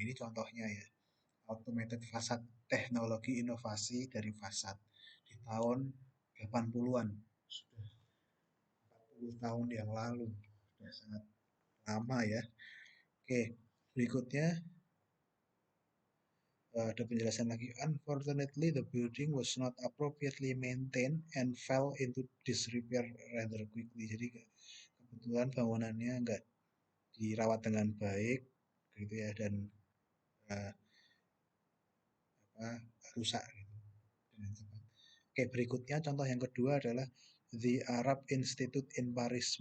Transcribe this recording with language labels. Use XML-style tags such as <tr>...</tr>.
<id>Ini contohnya ya, automated facade, teknologi inovasi dari fasad di tahun 80-an, sudah 40 tahun yang lalu, sudah sangat lama ya. Oke, berikutnya ada penjelasan lagi.</id> <en>Unfortunately, the building was not appropriately maintained and fell into disrepair rather quickly.</en> <id>Jadi kebetulan bangunannya nggak dirawat dengan baik, gitu ya, dan uh, apa, rusak gitu dengan cepat. Oke, berikutnya contoh yang kedua adalah The Arab Institute in Paris.</id>